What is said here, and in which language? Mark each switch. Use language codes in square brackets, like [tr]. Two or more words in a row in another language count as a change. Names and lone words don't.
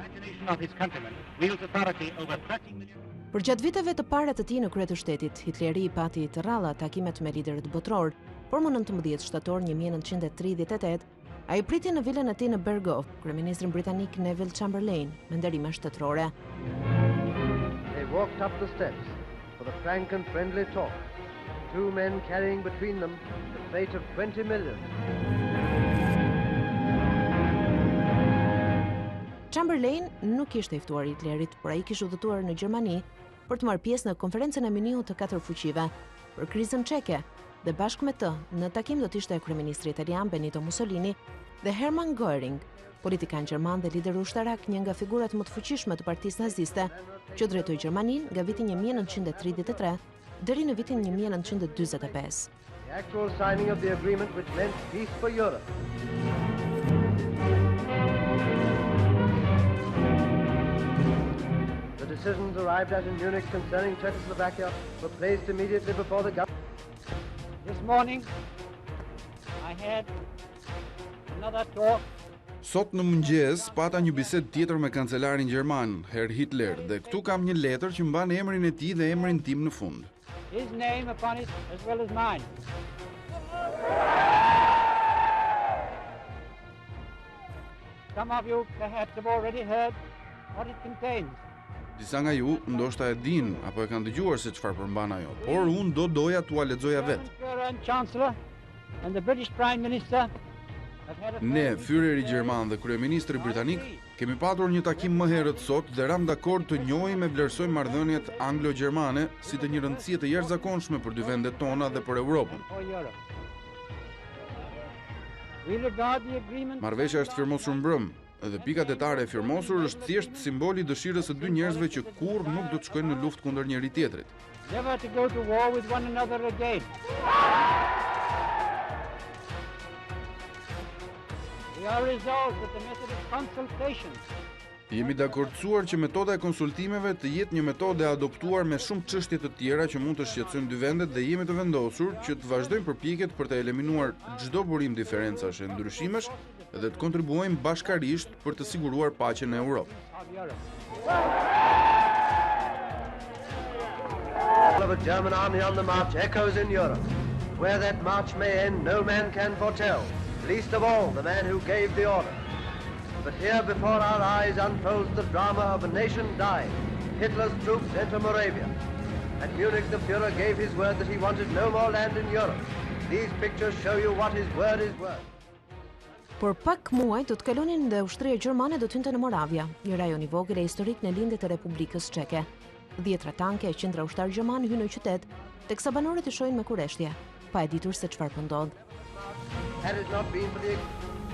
[sq] Përgjatë viteve të para të tij në krye të shtetit, Hitleri i pati të rralla takimet me liderët botror, por më 19 shtator 1938, ai priti në vilën e tij në Berghof, kryeministrin britanik Neville Chamberlain, me nderime shtetërore. [en] They walked up the steps for the frank and friendly talk, two men carrying between them the fate of 20 million. [sq] Chamberlain nuk ishte i ftuar Hitlerit, por ai kishte udhëtuar në Gjermani për të marrë pjesë në konferencën e Miniut të 4 fuqive për krizën çeke, dhe bashkë me të në takim do të ishte kryeministri italian Benito Mussolini dhe Hermann Göring, politikan gjerman dhe lider ushtarak, një nga figurat më të fuqishme të partisë naziste, që drejtoi Gjermaninë nga viti 1933 deri në vitin 1945. [en] The actual signing of the agreement which meant peace for Europe. The decisions arrived at in Munich concerning Czechoslovakia were placed immediately before the government. This morning, I had another talk. [sq] Sot në mëngjes pata një bisedë tjetër me kancelarin gjerman, Herr Hitler, dhe këtu kam një letër që mban emrin e tij dhe emrin tim në fund. [en] His name upon it as well as mine. Some of you perhaps have already heard what it contains. [sq] Disa nga ju ndoshta e din apo e kanë dëgjuar se çfarë përmban ajo, por unë do doja t'ua lexoja vetë. Ne, fyereri gjerman dhe kryeministri britanik, kemi patur një takim më herët sot dhe ram dakord të njohim e vlerësojmë marrëdhëniet anglo-gjermane si të një rëndësie të jashtëzakonshme për dy vendet tona dhe për Europën. Marrëveshja është firmosur mbrëm, dhe pika detare e firmosur është thjesht simboli i dëshirës së dy njerëzve që kurrë nuk do të shkojnë në luftë kundër njëri tjetrit. [en] Never to go to war with one another again. We are resolved that the method of consultation. [sq] Jemi dakordsuar që metoda e konsultimeve të jetë një metodë e adoptuar me shumë çështje të tjera që mund të shqetësojnë dy vendet, dhe jemi të vendosur që të vazhdojmë përpjekjet për të eliminuar çdo burim diferencash e ndryshimesh dhe të kontribuojmë bashkarisht për të siguruar paqen në Europë. [en] Of a German army on the march echoes in Europe. Where that march may end, no man can foretell, least of all the man who gave the order. But here before our eyes unfolds the drama of a nation dying. Hitler's troops enter Moravia. At Munich, the Führer gave his word that he wanted no more land in Europe. These pictures show you what his word is worth. [sq] Por pak muaj do të kalonin dhe ushtria gjermane do të hynte në Moravia, një rajon i vogël e historik në lindje të Republikës Çeke. 10 tanke e qendra ushtar gjerman hynë në qytet, teksa banorët i shohin me kurreshtje, pa e ditur se çfarë po ndodh. [en] Had it not been for the